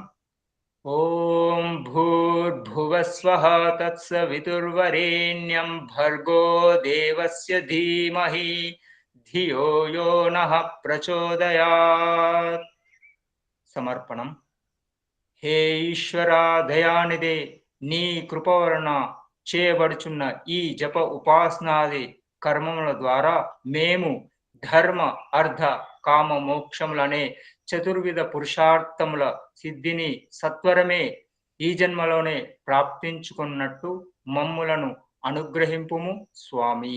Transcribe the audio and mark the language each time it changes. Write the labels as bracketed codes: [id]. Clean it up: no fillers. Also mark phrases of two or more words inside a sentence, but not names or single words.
[sa] ॐ भूर्भुवस्वः तत्सवितुर्वरेण्यं भर्गो देवस्य धीमहि धियो यो नः प्रचोदयात्। समर्पणम्। [te] हे ఈశ్వరా దయానిదే నీ కృప వలన చేయబడుచున్న ఈ జప ఉపాసనాది కర్మముల ద్వారా మేము ధర్మ అర్థ కామ మోక్షములనే చతుర్విధ పురుషార్థముల సిద్ధిని సత్వరమే ఈ జన్మలోనే ప్రాప్తించుకున్నట్టు మమ్ములను అనుగ్రహింపుము స్వామి.